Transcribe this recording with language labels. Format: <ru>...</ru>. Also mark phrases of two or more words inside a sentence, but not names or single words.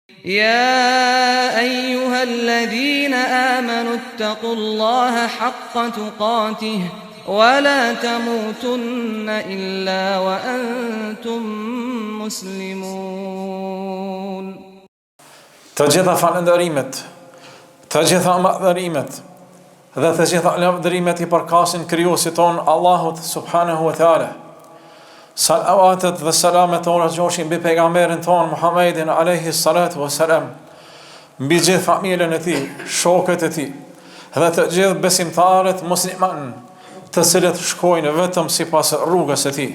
<ar>يا أيها الذين آمنوا اتقوا الله حق تقاته ولا تموتن إلا وأنتم مسلمون.</ar> <sq>Të gjitha falënderimet, të gjitha madhërimet dhe të gjitha lavdërimet i përkasin krijuesit ton Allahut</sq> <ar>سبحانه وتعالى.</ar> <sq>Salavatet dhe selamet ora gjoshin mbi pejgamberin ton Muhammedin</sq> <ar>عليه الصلاة والسلام,</ar> <sq>mbi gjithë familjen e tij, shokët e tij dhe të gjithë besimtarët musliman, të cilët shkojnë vetëm sipas rrugës së tij.</sq>